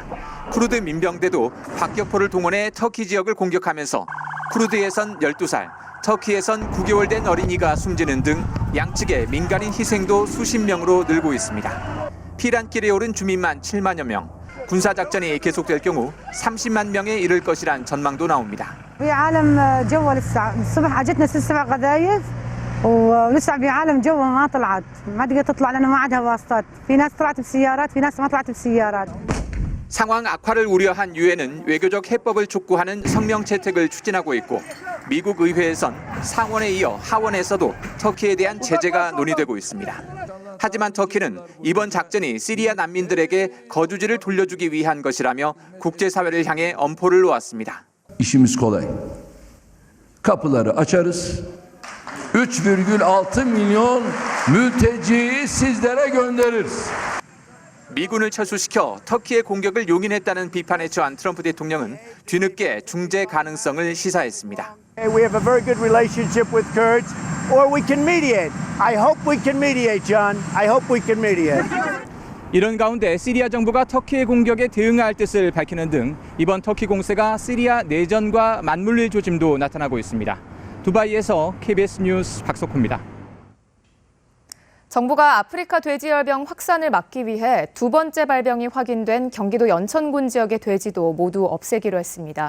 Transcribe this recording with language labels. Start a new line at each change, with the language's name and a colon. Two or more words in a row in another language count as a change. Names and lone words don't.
Korean: 쿠르드 민병대도 박격포를 동원해 터키 지역을 공격하면서 쿠르드에선 12살, 터키에선 9개월 된 어린이가 숨지는 등 양측의 민간인 희생도 수십 명으로 늘고 있습니다. 피란길에 오른 주민만 7만여 명, 군사작전이 계속될 경우 30만 명에 이를 것이란 전망도 나옵니다.
Arabic: ولسه بعالم جوا ما طلعت ما تقدر تطلع لانه ما عندها واسطات في ناس طلعت بسيارات في ناس ما طلعت بسيارات
Korean: 상황 악화를 우려한 유엔은 외교적 해법을 촉구하는 성명 채택을 추진하고 있고 미국 의회에선 상원에 이어 하원에서도 터키에 대한 제재가 논의되고 있습니다. 하지만 터키는 이번 작전이 시리아 난민들에게 거주지를 돌려주기 위한 것이라며 국제사회를 향해 엄포를 놓았습니다.
Turkish: İşimiz kolay. Kapıları açarız. 3,6 milyon mülteciyi sizlere göndeririz.
Korean: 미군을 철수시켜 터키의 공격을 용인했다는 비판에 처한 트럼프 대통령은 뒤늦게 중재 가능성을 시사했습니다.
English: We have a very good relationship with Kurds, or we can mediate. I hope we can mediate, John. I hope we can mediate.
Korean: 이런 가운데 시리아 정부가 터키의 공격에 대응할 뜻을 밝히는 등 이번 터키 공세가 시리아 내전과 맞물릴 조짐도 나타나고 있습니다. 두바이에서 KBS 뉴스 박석호입니다. 정부가 아프리카 돼지열병 확산을 막기 위해 두 번째 발병이 확인된 경기도 연천군 지역의 돼지도 모두 없애기로 했습니다.